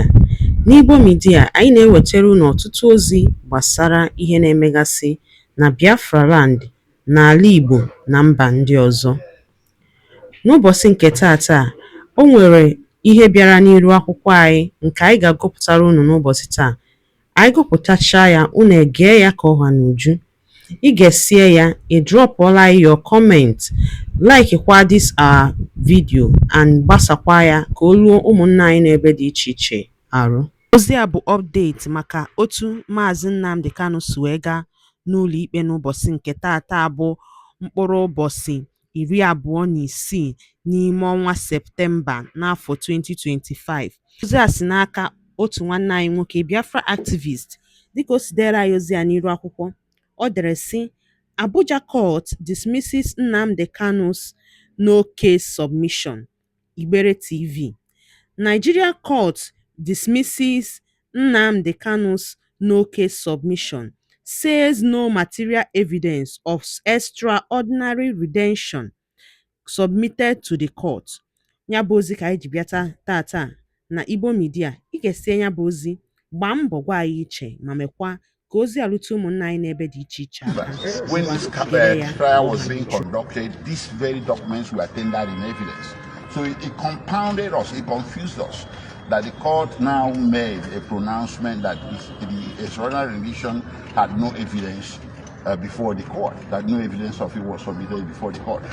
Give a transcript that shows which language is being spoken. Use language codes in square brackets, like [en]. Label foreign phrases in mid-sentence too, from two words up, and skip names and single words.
[ig] N'Igbo Media, anyị na-ewetara unu ọtụtụ ozi gbasara ihe na-emegasị na Biafra Land, n'ala Igbo na mba ndị ọzọ. N'ụbọchị nke taata, o nwere ihe bịara n'iru akwụkwọ anyị nke anyị ga-agụpụtara unu n'ụbọchị taa. Anyị gụpụtachaa ya, unu egee ya ka ọha n'uju. Ị ga-esie ya, ị drọpụọla [en] your comment, [ig] like kwa [en] this our video and [ig] gbasakwa ya ka o ruo ụmụnna anyị n'ebe dị iche iche arụ. Ozi a bụ update maka otu Maazị Nnamdi Kanu si wee gaa n'ụlọ ikpe n'ụbọchị nke taata bụ mkpụrụ ụbọchị 26 n'ime ọnwa Septemba n'afọ 2025. Ozi a si n'aka otu nwanne anyị nwoke, Biafra activist. Dịka o si dere anyị ozi a n'iru akwụkwọ, ọ dere sị: [en] Abuja court dismisses Nnamdi Kanu's no case submission. Igbere TV. Nigeria court dismisses Nnamdi Kanu's no case submission, says no material evidence of extraordinary redemption submitted to the court. [ig] Ya bụ ozi ka anyị ji bịa tata na Igbo Media. Ị ga-esi ya bụ ozi, gbaa mbọ gwa anyị iche ma mekwa ka ozi alụta ụmụnna anyị n'ebe dị iche iche aka. [en] When this trial was being conducted, these very documents were tendered in evidence. So it compounded us, it confused us, that the court now made a pronouncement that the extraordinary revision had no evidence before the court, that no evidence of it was submitted before the court.